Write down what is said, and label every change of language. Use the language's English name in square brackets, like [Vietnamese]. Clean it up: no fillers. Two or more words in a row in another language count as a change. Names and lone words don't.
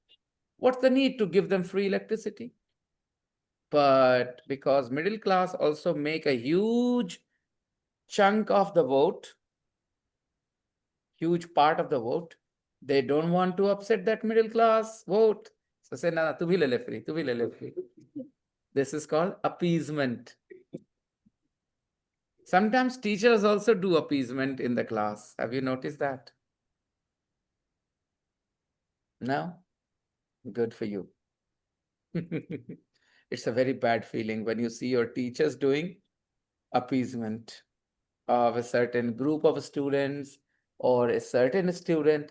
[English] What's the need to give them free electricity? But because middle class also make a huge chunk of the vote, huge part of the vote, they don't want to upset that middle class vote. So say, [Hindi] na, tu bhi le le free, tu bhi le le free. [English] This is called appeasement. Sometimes teachers also do appeasement in the class. Have you noticed that? No? Good for you. It's a very bad feeling when you see your teachers doing appeasement of a certain group of students or a certain student.